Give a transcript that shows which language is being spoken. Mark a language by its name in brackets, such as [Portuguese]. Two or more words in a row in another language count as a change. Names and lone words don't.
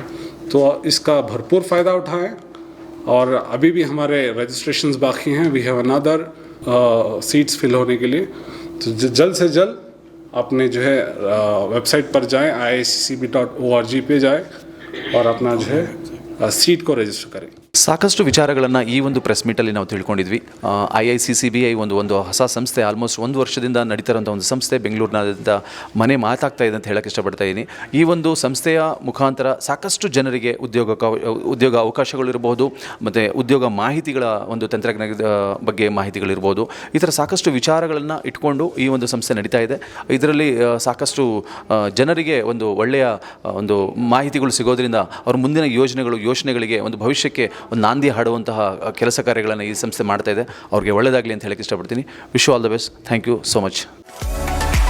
[Hindi] तो इसका भरपूर फ़ायदा उठाएं। और अभी भी हमारे रजिस्ट्रेशंस बाकी हैं, [English] we have another seats fill [Hindi] होने के लिए। तो जल्द से जल्द अपने जो है वेबसाइट पर जाएं, IICCB.org पे जाएं और अपना जो है सीट को रजिस्टर करें। [Kannada] ಸಾಕಷ್ಟು ವಿಚಾರಗಳನ್ನು ಈ ಒಂದು [English] press meetalli [Kannada] ನಾವು ತಿಳ್ಕೊಂಡಿದ್ವಿ. IICCBI ಒಂದು ಹೊಸ ಸಂಸ್ಥೆ, ಆಲ್ಮೋಸ್ಟ್ 1 ವರ್ಷದಿಂದ ನಡೀತಿರೋಂಥ ಒಂದು ಸಂಸ್ಥೆ, ಬೆಂಗಳೂರಿನಾದ್ಯಂತ ಮನೆ ಮಾತಾಗ್ತಾ ಇದೆ ಅಂತ ಹೇಳಕ್ಕೆ ಇಷ್ಟಪಡ್ತಾ ಇದ್ದೀನಿ. ಈ ಒಂದು ಸಂಸ್ಥೆಯ ಮುಖಾಂತರ ಸಾಕಷ್ಟು ಜನರಿಗೆ ಉದ್ಯೋಗ ಅವಕಾಶಗಳಿರ್ಬೋದು, ಮತ್ತು ಉದ್ಯೋಗ ಮಾಹಿತಿಗಳ ಒಂದು ತಂತ್ರಜ್ಞಾನದ ಬಗ್ಗೆ ಮಾಹಿತಿಗಳಿರ್ಬೋದು, ಈ ಥರ ಸಾಕಷ್ಟು ವಿಚಾರಗಳನ್ನು ಇಟ್ಕೊಂಡು ಈ ಒಂದು ಸಂಸ್ಥೆ ನಡೀತಾ ಇದೆ. ಇದರಲ್ಲಿ ಸಾಕಷ್ಟು ಜನರಿಗೆ ಒಂದು ಒಳ್ಳೆಯ ಒಂದು ಮಾಹಿತಿಗಳು ಸಿಗೋದ್ರಿಂದ ಅವ್ರ ಮುಂದಿನ ಯೋಜನೆಗಳಿಗೆ ಒಂದು ಭವಿಷ್ಯಕ್ಕೆ ಒಂದು ನಾಂದಿ ಹಾಡುವಂತಹ ಕೆಲಸ ಕಾರ್ಯಗಳನ್ನು ಈ ಸಂಸ್ಥೆ ಮಾಡ್ತಾ ಇದೆ. ಅವ್ರಿಗೆ ಒಳ್ಳೆಯದಾಗಲಿ ಅಂತ ಹೇಳಕ್ಕೆ ಇಷ್ಟಪಡ್ತೀನಿ. [English] wish you all the best. thank you so much.